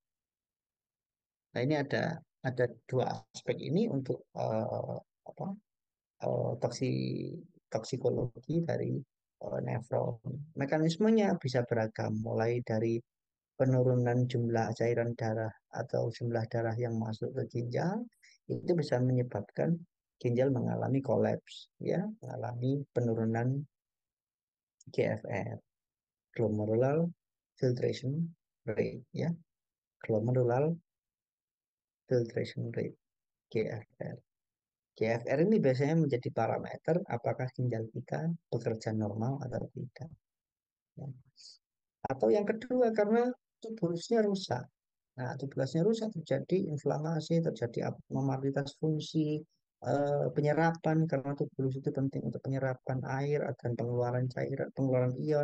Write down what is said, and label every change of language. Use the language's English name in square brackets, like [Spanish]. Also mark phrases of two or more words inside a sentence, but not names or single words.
[Indonesian] Nah, ini ada dua aspek ini untuk apa, toksi toksikologi dari nefron. Mekanismenya bisa beragam, mulai dari penurunan jumlah cairan darah atau jumlah darah yang masuk ke ginjal, itu bisa menyebabkan ginjal mengalami kolaps, ya, mengalami penurunan GFR, [English] glomerular filtration rate, [Indonesian] ya, [English] glomerular filtration rate, [Indonesian] GFR. GFR ini biasanya menjadi parameter apakah ginjal kita bekerja normal atau tidak, ya. Atau yang kedua, karena tubulusnya rusak. Nah, tubulusnya rusak, terjadi inflamasi, terjadi abnormalitas fungsi penyerapan, karena tubulus itu penting untuk penyerapan air dan pengeluaran cairan, pengeluaran ion.